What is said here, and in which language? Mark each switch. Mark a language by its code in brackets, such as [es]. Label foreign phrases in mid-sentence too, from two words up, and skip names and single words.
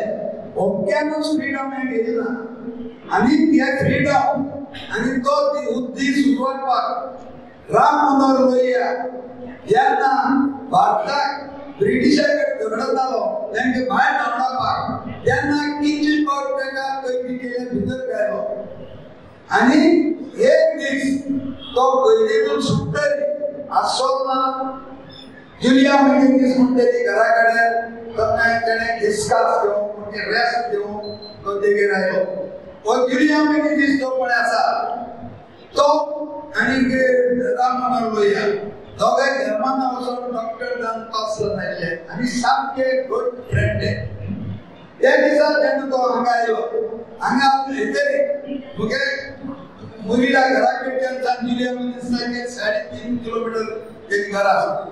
[kok] अमक्यानूच फ्रीडम हें घेयलें ना. आनी ते फ्रीडम आनी तो उद्दीश उजवाडपाक राम मनोहर लोहिया जेन्ना भारताक ब्रिटिशां कडेन झगडतालो तांचे भायर धांवडावपाक तेन्ना कितली फावट ताका कैदी केले, भितर घालो. आनी एक दीस तो कैदेतून सुट्टरी आसतना जुलिया मेनेझीस म्हणते घराकडे त्याने डिस्कस घेऊन म्हणजे रेस्ट घेऊन तो देगेर आयलो. हो जुलिया मेनेझीस जो पण आसा तो आणि राम मनोहर लोहिया दोघे जर्मन वचून डॉक्टर जावन पास जाल्ले आनी सामके [en] good friend. [kok] त्या दिसा जेन्ना तो हांगा आयलो हांगा येतरी मुगे मुरीला घरा कडच्यान जुलिया मेनेझीसाचे 3.5 किलोमीटर एक घर आसा.